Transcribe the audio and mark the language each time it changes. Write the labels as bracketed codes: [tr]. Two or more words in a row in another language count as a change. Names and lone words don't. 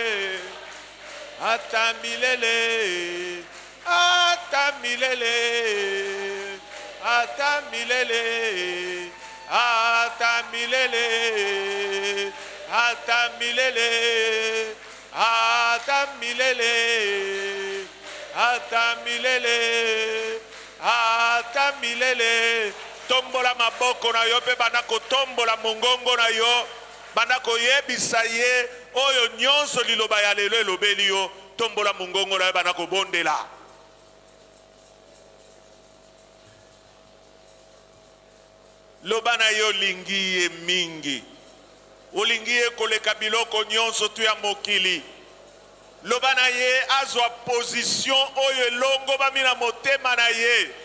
[ln] atamilele, atamilele, atamilele, atamilele, atamilele, atamilele, atamilele, atamilele. Tombola maboko na yo pe banako tombola mongongo na yo banako yebisa ye oyo nyonso liloba ya lelo elobeli yo tombola mongongo na yo banako bondela loba na yo lingi ye mingi olingi ye koleka biloko nyonso tu ya mokili loba na ye azwa position oyo elongo bamina motema na ye